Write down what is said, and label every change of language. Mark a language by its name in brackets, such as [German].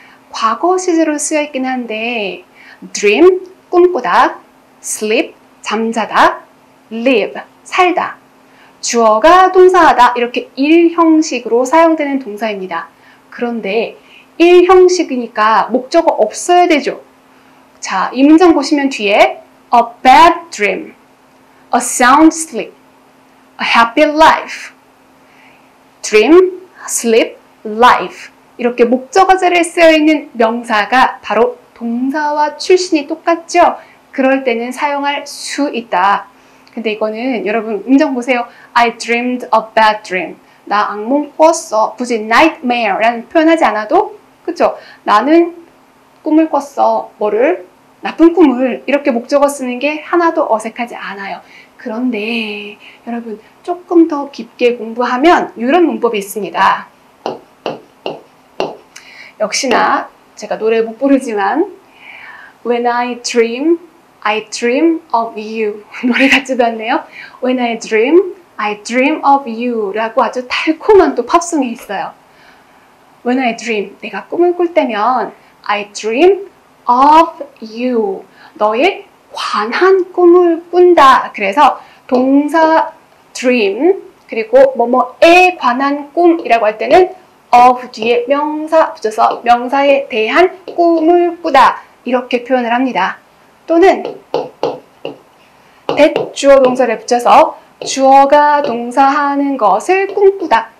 [Korean] 과거 시제로 쓰여 있긴 한데 dream, 꿈꾸다, sleep, 잠자다, live, 살다. 주어가 동사하다 이렇게 1형식으로 사용되는 동사입니다. 그런데 1형식이니까 목적어 없어야 되죠. 자, 이 문장 보시면 뒤에 [English] a bad dream, a sound sleep, a happy life. dream, sleep, life. [Korean] 이렇게 목적어 자리에 쓰여있는 명사가 바로 동사와 출신이 똑같죠? 그럴 때는 사용할 수 있다. 근데 이거는 여러분 문장 보세요. [English] I dreamed a bad dream. [Korean] 나 악몽 꿨어. 굳이 nightmare라는 표현하지 않아도 그쵸? 나는 꿈을 꿨어. 뭐를? 나쁜 꿈을. 이렇게 목적어 쓰는 게 하나도 어색하지 않아요. 그런데 여러분 조금 더 깊게 공부하면 이런 문법이 있습니다. 역시나 제가 노래 못 부르지만 [English] When I dream of you. [Korean] 노래 같지도 않네요. [English] When I dream of you [Korean] 라고 아주 달콤한 또 팝송이 있어요. [English] When I dream, [Korean] 내가 꿈을 꿀 때면 [English] I dream of you. [Korean] 너에 관한 꿈을 꾼다. 그래서 동사 dream 그리고 뭐뭐에 관한 꿈이라고 할 때는 of 뒤에 명사 붙여서 명사에 대한 꿈을 꾸다. 이렇게 표현을 합니다. 또는 that 주어 동사를 붙여서 주어가 동사하는 것을 꿈꾸다.